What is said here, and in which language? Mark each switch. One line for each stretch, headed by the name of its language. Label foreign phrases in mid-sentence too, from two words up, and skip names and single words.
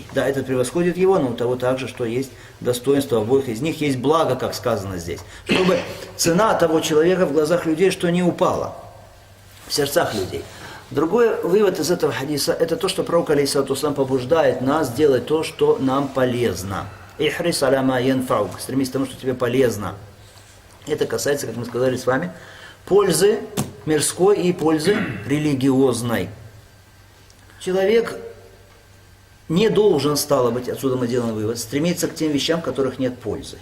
Russian: Да, этот превосходит его, но у того также, что есть достоинство обоих из них, есть благо, как сказано здесь. Чтобы цена того человека в глазах людей, что не упала в сердцах людей. Другой вывод из этого хадиса, это то, что пророк
Arabic: عليه الصلاة والسلام
Russian: побуждает нас делать то, что нам полезно.
Arabic: احرص على ما ينفعك,
Russian: стремись к тому, что тебе полезно. Это касается, как мы сказали с вами, пользы мирской и пользы религиозной. Человек не должен, стало быть, отсюда мы делаем вывод, стремиться к тем вещам, в которых нет пользы.